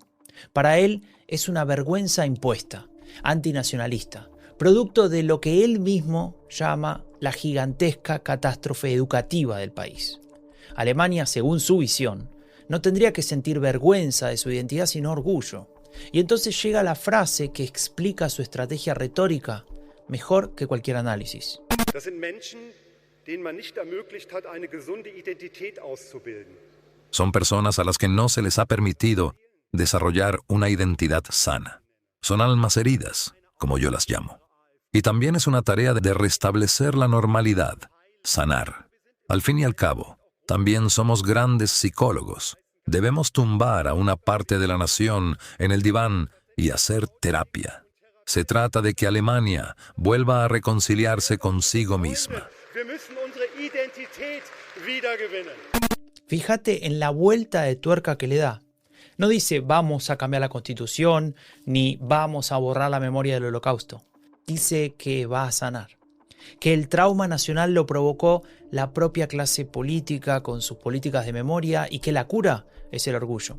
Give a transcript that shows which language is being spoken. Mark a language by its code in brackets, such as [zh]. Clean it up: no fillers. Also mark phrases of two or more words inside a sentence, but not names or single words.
[es] Para él es una vergüenza impuesta, antinacionalista, producto de lo que él mismo llama la gigantesca catástrofe educativa del país. Alemania, según su visión, no tendría que sentir vergüenza de su identidad sino orgullo. Y entonces llega la frase que explica su estrategia retórica mejor que cualquier análisis. [de] Das sind Menschen, denen man nicht ermöglicht hat, eine gesunde Identität auszubilden. [es] Son personas a las que no se les ha permitido desarrollar una identidad sana. Son almas heridas, como yo las llamo. Y también es una tarea de restablecer la normalidad, sanar. Al fin y al cabo, también somos grandes psicólogos. Debemos tumbar a una parte de la nación en el diván y hacer terapia. Se trata de que Alemania vuelva a reconciliarse consigo misma. [de] Wir müssen unsere Identität wiedergewinnen. [es] Fíjate en la vuelta de tuerca que le da. No dice vamos a cambiar la Constitución ni vamos a borrar la memoria del Holocausto. Dice que va a sanar. Que el trauma nacional lo provocó la propia clase política con sus políticas de memoria y que la cura es el orgullo.